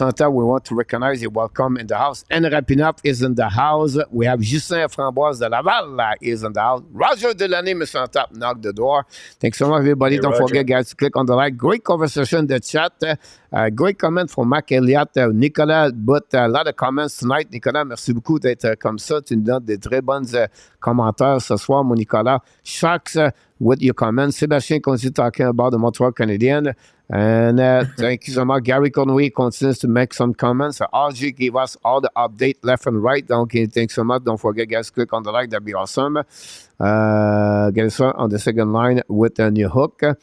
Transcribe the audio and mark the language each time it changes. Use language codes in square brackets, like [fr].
[en] Hunter, we want to recognize you. Welcome in the house. And Rapinap is in the house. We have Justin Framboise de Laval is in the house. Roger Delaney, Mr. Hunter, knock the door. Thanks so much, everybody. Hey, Don't Roger. forget, guys, to click on the like. Great conversation in the chat. Great comment from Mac Elliott. Nicolas, but a lot of comments tonight. [fr] Nicolas, merci beaucoup d'être comme ça. Tu nous donnes des très bons commentaires ce soir, mon Nicolas. [en] Sharks, with your comments. Sébastien continues talking about the Montreal Canadiens. And thank you so much. Gary Conway continues to make some comments. RG gave us all the update left and right. Donc, thanks so much. Don't forget, guys, click on the like. That'd be awesome. Get us on the second line with a new hook.